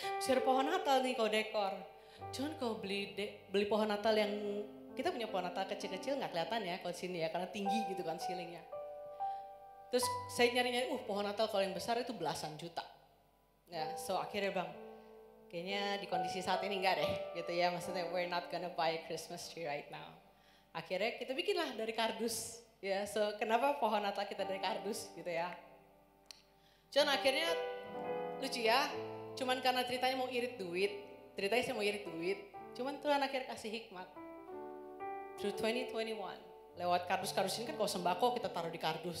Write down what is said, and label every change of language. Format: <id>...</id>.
<id>Mesti ada pohon Natal nih kalau dekor. Cuman kalau beli pohon Natal yang, kita punya pohon Natal kecil-kecil nggak kelihatan ya kalau sini ya, karena tinggi gitu kan ceilingnya. Terus saya nyari-nyari, pohon Natal kalau yang besar itu belasan juta. Ya, so akhirnya bang, kayaknya di kondisi saat ini enggak deh gitu ya. Maksudnya</id> <en>we're not gonna buy a Christmas tree right now.</en> <id>Akhirnya kita bikinlah dari kardus. Ya, so kenapa pohon Natal kita dari kardus gitu ya. Cuman akhirnya lucu ya, cuman karena ceritanya mau irit duit. Ceritanya saya mau irit duit, cuman Tuhan akhirnya kasih hikmat.</id> <en>Through 2021,</en> <id>lewat kardus-kardus ini kan kalau sembako kita taruh di kardus.</id>